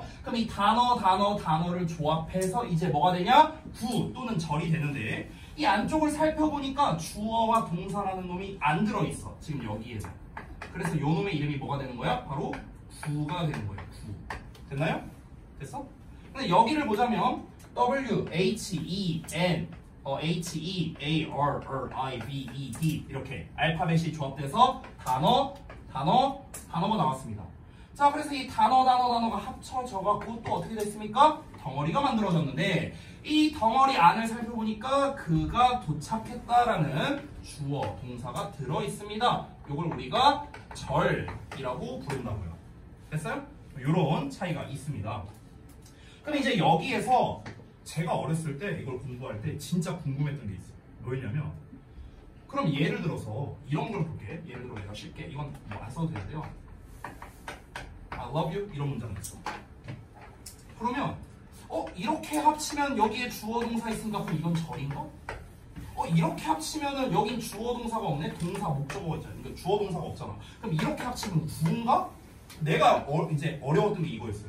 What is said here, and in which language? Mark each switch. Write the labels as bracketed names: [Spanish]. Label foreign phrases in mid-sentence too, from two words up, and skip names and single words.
[Korean] 그럼 이 단어를 조합해서 이제 뭐가 되냐? 구 또는 절이 되는데 이 안쪽을 살펴보니까 주어와 동사라는 놈이 안 들어있어. 지금 여기에서. 그래서 요 놈의 이름이 뭐가 되는 거야? 바로 구가 되는 거예요. 구. 됐나요? 됐어? 근데 여기를 보자면 W, H, E, N, H, E, A, R, R, I, B, E, D 이렇게 알파벳이 조합돼서 단어가 나왔습니다. 자, 그래서 이 단어가 합쳐져 갖고 또 어떻게 됐습니까? 덩어리가 만들어졌는데 이 덩어리 안을 살펴보니까 그가 도착했다라는 주어, 동사가 들어있습니다. 이걸 우리가 절이라고 부른다고요. 됐어요? 이런 차이가 있습니다. 그럼 이제 여기에서 제가 어렸을 때 이걸 공부할 때 진짜 궁금했던 게 있어요. 뭐였냐면 그럼 예를 들어서 이런 걸 볼게. 예를 들어 내가 쉽게 이건 뭐 안 써도 되는데요. [English] I love you [Korean] 이런 문장 있어. 그러면 이렇게 합치면 여기에 주어 동사 있으니까 그럼 이건 절인가? 이렇게 합치면은 여긴 주어 동사가 없네. 동사 목적어가 있잖아. 그러니까 주어 동사가 없잖아. 그럼 이렇게 합치면 구인가? 내가 이제 어려웠던 게 이거였어요.